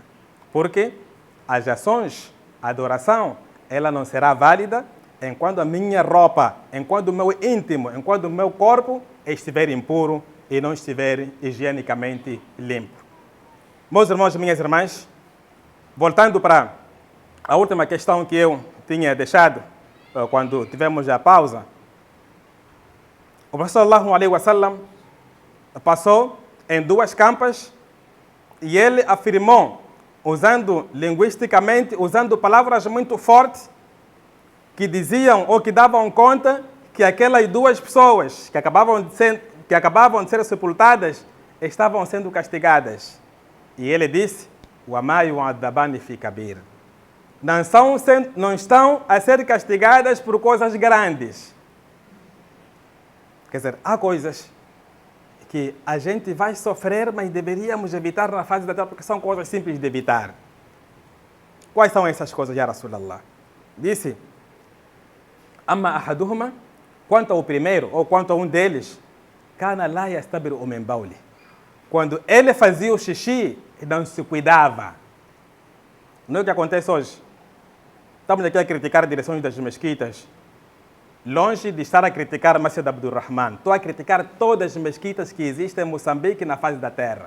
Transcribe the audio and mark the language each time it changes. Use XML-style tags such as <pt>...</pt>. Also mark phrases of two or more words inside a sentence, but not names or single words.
<pt>Porque as ações, a adoração, ela não será válida enquanto a minha roupa, enquanto o meu íntimo, enquanto o meu corpo estiver impuro e não estiver higienicamente limpo. Meus irmãos e minhas irmãs, voltando para a última questão que eu tinha deixado quando tivemos a pausa, o professor</pt> <ar>صلى الله عليه وسلم</ar> <pt>passou em duas campas e ele afirmou, usando linguisticamente, usando palavras muito fortes, que diziam ou que davam conta que aquelas duas pessoas que acabavam de ser sepultadas estavam sendo castigadas. E ele disse,</pt> <ar>وَمَا يُعَذَّبَانِ فِي كَبِيرٍ.</ar> <pt>Não estão a ser castigadas por coisas grandes. Quer dizer, há coisas que a gente vai sofrer, mas deveríamos evitar na fase da terra, porque são coisas simples de evitar. Quais são essas coisas,</pt> <ar>يا رسول الله? Disse, أما أحدهما,</ar> <pt>quanto ao primeiro, ou quanto a um deles,</pt> <ar>كان لا يستبرئ من بوله.</ar> <pt>Quando ele fazia o xixi, não se cuidava. Não é o que acontece hoje. Estamos aqui a criticar direções das mesquitas. Longe de estar a criticar Masjid Abdul Rahman, estou a criticar todas as mesquitas que existem em Moçambique e na face da terra.</pt>